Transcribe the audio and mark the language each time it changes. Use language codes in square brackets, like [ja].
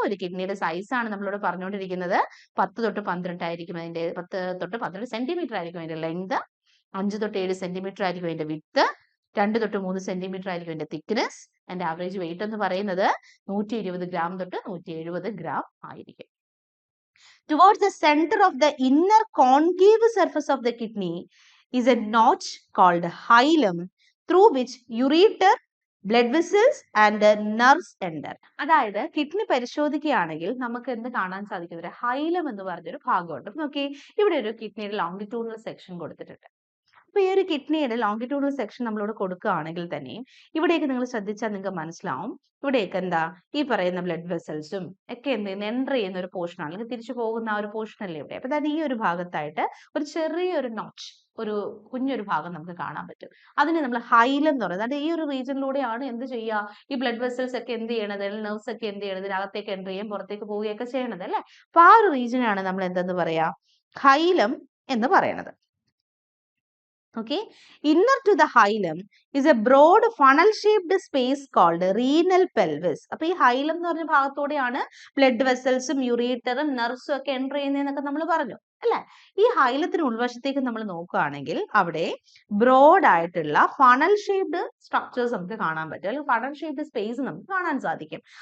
[ml] ഒരു കിഡ്നിയുടെ സൈസ് ആണ് നമ്മളിവിടെ പറഞ്ഞുകൊണ്ടിരിക്കുന്നത്. 10 തൊട്ട് 12 ആയിരിക്കും അതിന്റെ 10 തൊട്ട് 12 സെന്റിമീറ്റർ ആയിരിക്കും അതിന്റെ ലെങ്ത്, 5 തൊട്ട് 7 സെന്റിമീറ്റർ ആയിരിക്കും അതിന്റെ വിഡ്ത്ത്, 2 തൊട്ട് 3 സെന്റിമീറ്റർ ആയിരിക്കും അതിന്റെ തിക്നെസ്. അതിന്റെ ആവറേജ് വെയിറ്റ് എന്ന് പറയുന്നത് 120 ഗ്രാം തൊട്ട് 170 ഗ്രാം ആയിരിക്കും. [en] Towards the center of the inner concave surface of the kidney is a notch called hilum, through which ureter, blood vessels and nerves enter. [ml] അതായത് kidney പരിശോധിക്കുകയാണെങ്കിൽ നമുക്ക് എന്ത് കാണാൻ സാധിക്കും? ഒരു ഹൈലം എന്ന് പറഞ്ഞൊരു ഭാഗമുണ്ട്. നോക്കി, ഇവിടെ ഒരു കിഡ്നിയുടെ ലോങ്കിറ്റ്യൂഡിനൽ സെക്ഷൻ കൊടുത്തിട്ടുണ്ട്. അപ്പൊ ഈ ഒരു കിഡ്നിയുടെ ലോങ്കിറ്റ്യൂഡിനൽ സെക്ഷൻ നമ്മളോട് കൊടുക്കുകയാണെങ്കിൽ തന്നെ ഇവിടേക്ക് നിങ്ങൾ ശ്രദ്ധിച്ചാൽ നിങ്ങൾക്ക് മനസ്സിലാവും, ഇവിടേക്ക് എന്താ ഈ പറയുന്ന ബ്ലഡ് വെസൽസും ഒക്കെ എന്ത് ചെയ്യുന്ന എൻ്റർ ചെയ്യുന്ന ഒരു പോർഷൻ ആണ്, അല്ലെങ്കിൽ തിരിച്ചു പോകുന്ന ആ ഒരു പോർഷൻ അല്ലേ ഇവിടെ. അപ്പൊ അതായത് ഈ ഒരു ഭാഗത്തായിട്ട് ഒരു ചെറിയൊരു നോച്ച്, ഒരു കുഞ്ഞൊരു ഭാഗം നമുക്ക് കാണാൻ പറ്റും. അതിന് നമ്മൾ ഹൈലം എന്ന് പറയുന്നത്. അതായത് ഈ ഒരു റീജിയനിലൂടെയാണ് എന്ത് ചെയ്യുക, ഈ ബ്ലഡ് വെസൽസ് ഒക്കെ എന്ത് ചെയ്യണത്, നെർവ്സ് ഒക്കെ എന്ത് ചെയ്യണത്, ഇതിനകത്തേക്ക് എൻ്റർ ചെയ്യും പുറത്തേക്ക് പോവുകയൊക്കെ ചെയ്യണത് അല്ലെ. അപ്പൊ ആ ഒരു റീജിയനാണ് നമ്മൾ എന്തെന്ന് പറയാ, ഹൈലം എന്ന് പറയണത്. [en] Okay, inner to the hilum is a broad funnel shaped space called renal pelvis. [ml] അപ്പൊ ഈ ഹൈലം എന്ന് പറഞ്ഞ ഭാഗത്തോടെയാണ് ബ്ലഡ് വെസൽസും യൂറീറ്ററും നെർവ്സും ഒക്കെ എൻ്റർ ചെയ്യുന്നതെന്നൊക്കെ നമ്മൾ പറഞ്ഞു അല്ലെ. ഈ ഹൈലത്തിന് ഉൾവശത്തേക്ക് നമ്മൾ നോക്കുകയാണെങ്കിൽ അവിടെ ബ്രോഡ് ആയിട്ടുള്ള ഫണൽ ഷേപ്ഡ് സ്ട്രക്ചേഴ്സ് നമുക്ക് കാണാൻ പറ്റും, അല്ലെങ്കിൽ ഫണൽ ഷേപ്ഡ് സ്പേസ് നമുക്ക് കാണാൻ സാധിക്കും.